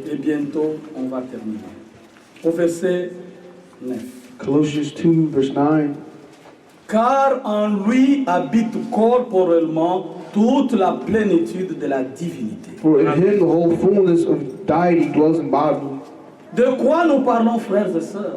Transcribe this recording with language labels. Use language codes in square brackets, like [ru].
[fr] Et bientôt, on va terminer. Au verset 9. [en] Colossians 2, verse 9. [fr] Car en lui habite corporellement toute la plénitude de la divinité. [en] For in him the whole fullness of deity dwells in bodily. [fr] De quoi nous parlons, frères et sœurs?